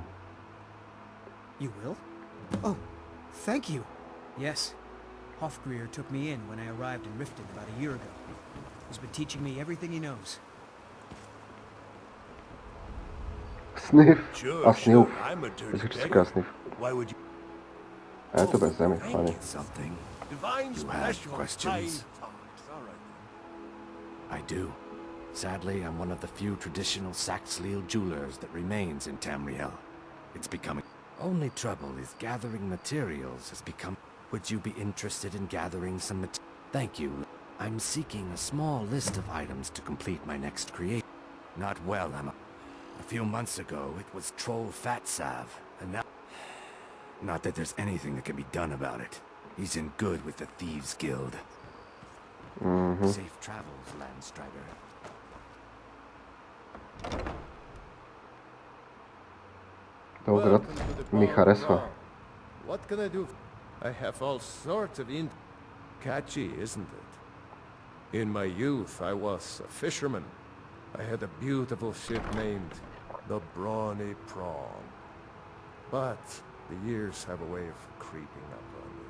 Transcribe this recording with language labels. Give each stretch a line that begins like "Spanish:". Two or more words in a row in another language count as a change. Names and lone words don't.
English: You will? Oh, thank you. Yes. Hofgreer took me in when I arrived in Riften about a year ago. He's been teaching me everything he knows. Sniff. Sure, Sniff. I'm a dirty
Bulgarian: Звучит
English: beggar.
Bulgarian: така Sniff.
English: Why would you?
Bulgarian: Ето бе, вземи, хвани.
English: Something. Divine You have special questions? time. Oh, it's all right. I do. Sadly, I'm one of the few traditional Saxhleel jewelers that remains in Tamriel. It's becoming... Only trouble is gathering materials has become... Would you be interested in gathering some Thank you. I'm seeking a small list of items to complete my next creation. Not well, Emma. A few months ago, it was Troll Fatsav, and now... Not that there's anything that can be done about it. He's in good with the Thieves' Guild. Safe travels, Landstrider.
Bulgarian: Белград ми харесва.
English: What can I do? I have all sorts of catchy, isn't it? In my youth, I was a fisherman. I had a beautiful ship named the Brawny Prawn. But the years have a way of creeping up on me.